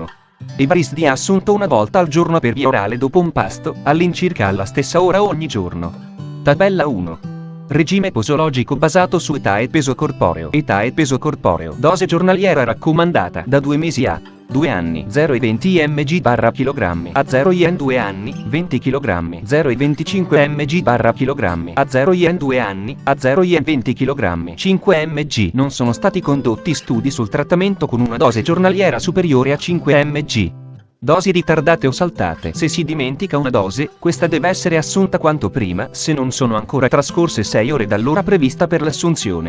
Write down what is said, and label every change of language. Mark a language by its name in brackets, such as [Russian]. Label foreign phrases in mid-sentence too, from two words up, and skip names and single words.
[Italian] Evrysdi è assunto una volta al giorno per via orale dopo un pasto, all'incirca alla stessa ora ogni giorno. Tabella 1. Regime posologico basato su età e peso corporeo. Età e peso corporeo. Dose giornaliera raccomandata da 2 mesi a 2 anni 0,20 mg/kg a 0,2 anni 20 kg 0,25 mg/kg a 0,2 anni a 0,20 kg 5 mg. Non sono stati condotti studi sul trattamento con una dose giornaliera superiore a 5 mg. Dosi ritardate o saltate. Se si dimentica una dose, questa deve essere assunta quanto prima, se non sono ancora trascorse 6 ore dall'ora prevista per l'assunzione.